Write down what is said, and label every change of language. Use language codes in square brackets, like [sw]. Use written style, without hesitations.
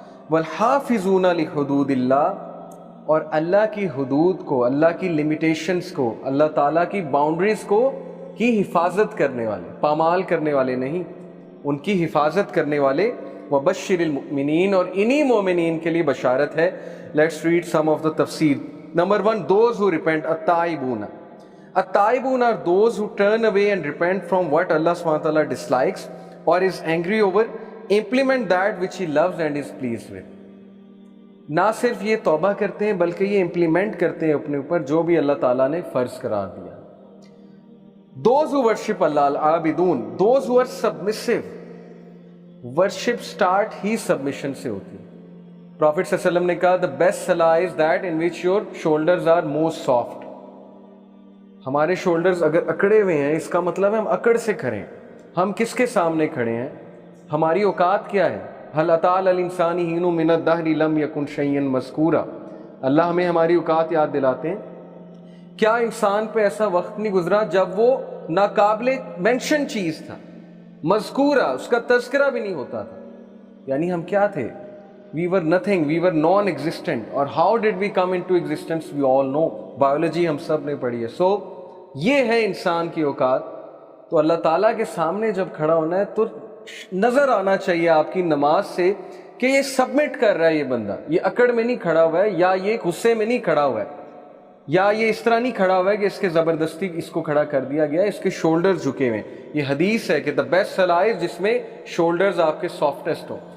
[ar] والحافظون لحدود اللہ, [ur] اور اللہ کی حدود کو, اللہ کی لمیٹیشنز کو, اللہ تعالیٰ کی باؤنڈریز کو کی حفاظت کرنے والے, پامال کرنے والے نہیں, ان کی حفاظت کرنے والے. [ar] وبشر المؤمنین, [ur] اور انہی مومنین کے لیے بشارت ہے. [en] Let's read some of the تفسیر. Number 1, those who repent. التائبون, التائبون are those who turn away and repent from what Allah subhanahu wa ta'ala dislikes or is angry over, implement that which He loves and is pleased with. [ur] نہ صرف یہ توبہ کرتے ہیں بلکہ یہ implement کرتے ہیں اپنے اوپر جو بھی اللہ تعالیٰ نے فرض قرار دیا. [en] Those who worship Allah, al-abidun, those who are submissive. [ur] Worship start he submission سے ہوتی ہے. [en] Prophet صلی اللہ علیہ وسلم [ur] نے کہا [en] the best salah is that in which your shoulders are most soft. [ur] ہمارے شولڈرز اگر اکڑے ہوئے ہیں اس کا مطلب ہے ہم اکڑ سے کھڑے ہیں. ہم کس کے سامنے کھڑے ہیں؟ ہماری اوقات کیا ہے؟ [ar] هل اتى على الانسان حين من الدهر لم يكن شيئا مذكورا. [ur] اللہ ہمیں ہماری اوقات یاد دلاتے ہیں. کیا انسان پہ ایسا وقت نہیں گزرا جب وہ ناقابل مینشن چیز تھا, مذکورہ, اس کا تذکرہ بھی نہیں ہوتا تھا. یعنی ہم کیا تھے؟ [en] We were nothing, we were non-existent. اور how did we come into existence? We all know. [ur] Biology ہم سب نے پڑھی ہے. So یہ ہے انسان کی اوقات. تو اللہ تعالیٰ کے سامنے جب کھڑا ہونا ہے تو نظر آنا چاہیے آپ کی نماز سے کہ یہ سبمٹ کر رہا ہے, یہ بندہ یہ اکڑ میں نہیں کھڑا ہوا ہے, یا یہ غصے میں نہیں کھڑا ہوا ہے, یا یہ اس طرح نہیں کھڑا ہوا ہے کہ اس کے زبردستی اس کو کھڑا کر دیا گیا, اس کے شولڈر جھکے ہوئے. یہ حدیث ہے کہ دا بیسٹ صلاح جس میں شولڈرز آپ کے سافٹسٹ ہو.